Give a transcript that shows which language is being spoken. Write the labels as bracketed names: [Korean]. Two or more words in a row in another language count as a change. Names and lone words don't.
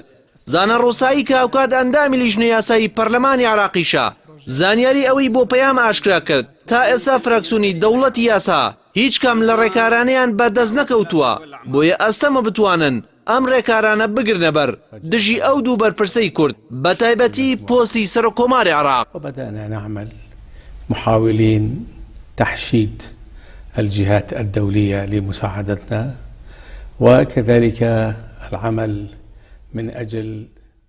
[Central Kurdish] زانە ڕۆستایی کە هاوکات ئەندامی لیژنە یاسایی پەرلەمانی عێراقیشە زانیاری ئەوەی بۆ پەیام ئاشکرا کرد تا ئێستا فراکسیۆنی دەوڵەتی یاسا هیچ کەم لە ڕێکارانیان بەدەست نەکەوتووە بۆیە ئەستەمە بتوانن ئەم ڕێکارانە بگرنە بەر دژی ئەو دوو بەرپرسەی کورد بە تایبەتی پۆستی سەرۆکۆماری عێراق. [Arabic] وبدأنا نعمل محاولين تحشيد الجهات الدولية لمساعدتنا وكذلك العمل من أجل